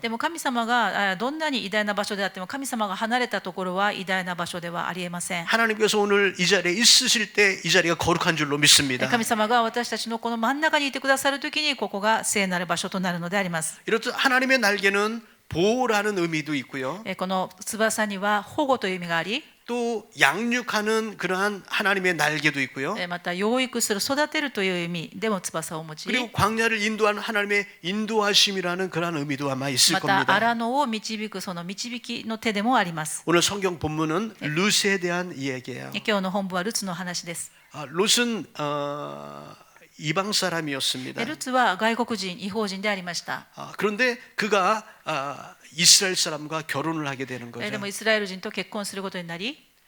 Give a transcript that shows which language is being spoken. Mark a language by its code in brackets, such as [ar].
[ja] でも神様がどんなに偉大な場所であっても、神様が離れたところは偉大な場所ではありえません。 [ko] 하나님께서 오늘 이 자리에 있으실 때 이 자리가 거룩한 줄로 믿습니다. [ja] 神様が私たちのこの真ん中にいてくださるときに、ここが聖なる場所となるのであります。 [ko] 이렇듯 하나님의 날개는 보호라는 의미도 있고요. [ja] この翼には保護という意味があり、 [ko] 또 양육하는 그러한 하나님의 날개도 있고요. [ja] また養育する、育てるという意味でも翼を持ち、 [ko] 그리고 광야를 인도하는 하나님의 인도하심이라는 그러한 의미도 아마 있을 [ja] また [ko] 겁니다. [ja] 荒野を導くその導きの手でもあります。 [ko] 오늘 성경 본문은 룻에 대한 이야기예요. [ja] 今日の本部はルツの話です。 [ko] 룻은 이방 사람이었습니다. [ja] ルツは外国人、異邦人でありました。 [ko] 그런데 그가 이스라엘 사람과 결혼을 하게 되는 [ja] で [ko] 거죠. [ja] もイスラエル人と結婚することになり、